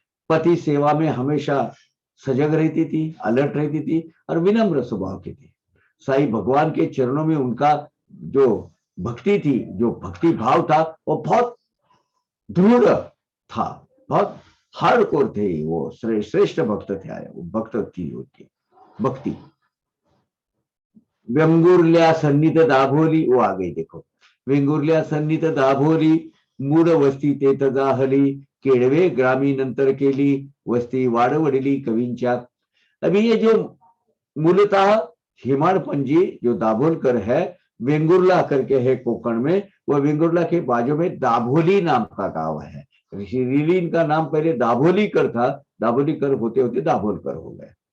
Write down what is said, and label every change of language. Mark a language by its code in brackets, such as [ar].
[hi] पति सेवा में हमेशा सजग रहती थी, अलर्ट रहती थी और विनम्र स्वभाव की थी। साईं भगवान के चरणों में उनका जो भक्ति थी, जो भक्ति भाव था, वो बहुत दृढ़ था, बहुत हार्डकोर थे। वो श्रेष्ठ भक्त थे, वो भक्त थी उनकी भक्ति। [mr] व्यंगुर्ल्या सन्निध दाभोली, [hi] वो आ गई देखो, [mr] व्यंगुर्ल्या सन्निध दाभोली, मूळ वस्ती तेथ जाहली, केळवे ग्रामी नंतर केली, वस्ती वाढवडली कवींच्या। [hi] अभी ये जो मूलतः हेमाडपंजी जो दाभोलकर है, वेंगुर्ला करके है कोकण में, वो वेंगुर्ला के बाजू में दाभोली नाम का गांव है। रियली इनका नाम पहले दाभोलीकर था, दाभोलीकर होते होते दाभोलकर हो गए।